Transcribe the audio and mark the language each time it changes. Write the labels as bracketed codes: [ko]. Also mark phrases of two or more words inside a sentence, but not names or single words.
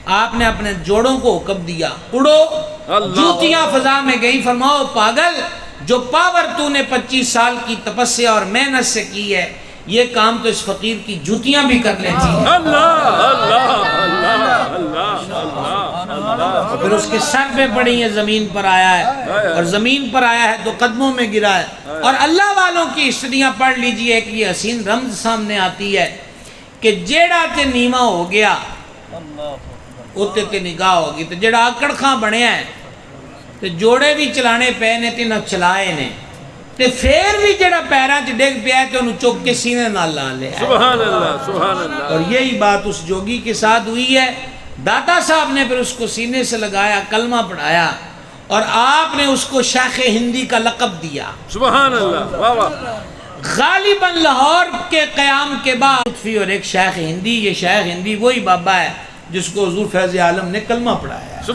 [ur] آپ نے اپنے جوڑوں کو حکم دیا اڑو، جوتیاں فضا میں گئی، فرماؤ پاگل، جو پاور تو نے 25 سال کی تپسیا اور محنت سے کی ہے، یہ کام تو اس فقیر کی جوتیاں بھی کر لیتی ہیں۔ اللہ اللہ اللہ اللہ، پھر اس کے سر پہ پڑی ہے، زمین پر آیا ہے، اور زمین پر آیا ہے تو قدموں میں گرا ہے۔ اور اللہ والوں کی ہسٹریاں پڑھ لیجئے، ایک یہ حسین رمز سامنے آتی ہے کہ [pa] جیڑا تے نیما ہو گیا اتے تے نگاہ ہوگی، تو جیڑا آکڑ خاں بنے ہیں تے جوڑے بھی چلانے پے نے تے نہ چلائے نے، تے پھر بھی جیڑا پیراں چ ڈگ پیا ہے تے انہوں چک کے سینے نال لا لے۔ [ar] سبحان اللہ سبحان اللہ۔ [ur] اور یہی بات اس جوگی کے ساتھ ہوئی ہے۔ داتا صاحب نے پھر اس کو سینے سے لگایا، کلمہ پڑھایا، اور آپ نے اس کو شیخ ہندی کا لقب دیا۔ [ar] سبحان اللہ، واہ واہ۔ [ur] غالباً لاہور کے قیام کے بعد لطفی اور ایک شیخ ہندی، یہ شیخ ہندی وہی بابا ہے جس کو حضور فیض عالم نے کلمہ پڑھایا ہے۔